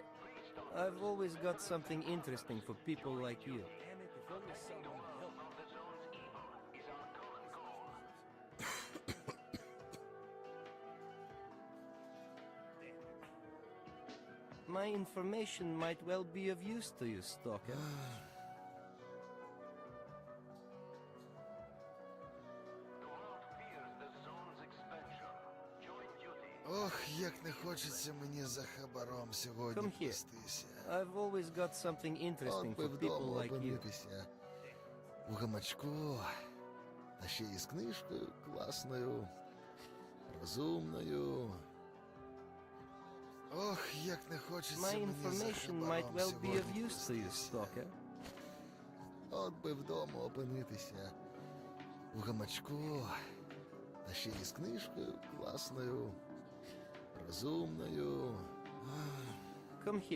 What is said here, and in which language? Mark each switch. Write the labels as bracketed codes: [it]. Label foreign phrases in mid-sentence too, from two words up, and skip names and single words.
[en] I've always got something interesting for people like you. Damn it, if only someone helped. My information might well be of use to you, Stalker. [uk] Ох, як не хочеться мені за хабаром сьогодні [en] Come here. [uk] плестися. [en] I've always got something interesting [uk] От би [en] for people [uk] вдома [en] like you. [uk] опинитися. У гамачку. Та ще й з книжкою класною. Розумною. Ох, як не хочеться [en] My [uk] мені за [en] information might [uk] хабаром [en] well be of [uk] сьогодні [en] use to you, [uk] плестися. [en] Stalker. [uk] От би вдома опинитися. У гамачку. Та ще й з книжкою класною. Розумною. [en] Come here.